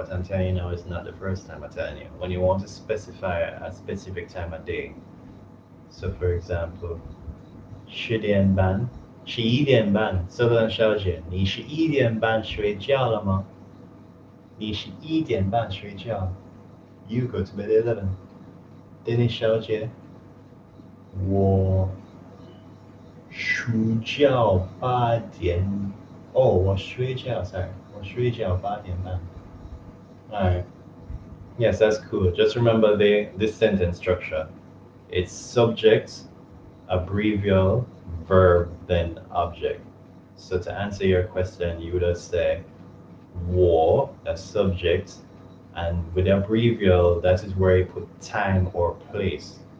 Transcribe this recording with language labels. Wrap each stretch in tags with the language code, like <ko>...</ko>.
<en>What I'm telling you now is not the first time I'm telling you. When you want to specify a specific time of day, so for example, 10点半, 11点半, Southern 小姐,</en> <zh>你11点半睡觉了吗? 你11点半睡觉?</zh> <en>You go to bed at 11.</en> <zh>Dennis 小姐, 我睡觉8点.</zh> <en>Oh,</en> <zh>我睡觉</zh> <en>sorry.</en> <zh>我睡觉8点半.</zh> <en>Alright. Yes, that's cool. Just remember this sentence structure. It's subject, abbrevial, verb, then object. So to answer your question, you would just say 我, that's subject, and with the abbrevial, that is where you put time or place.</en>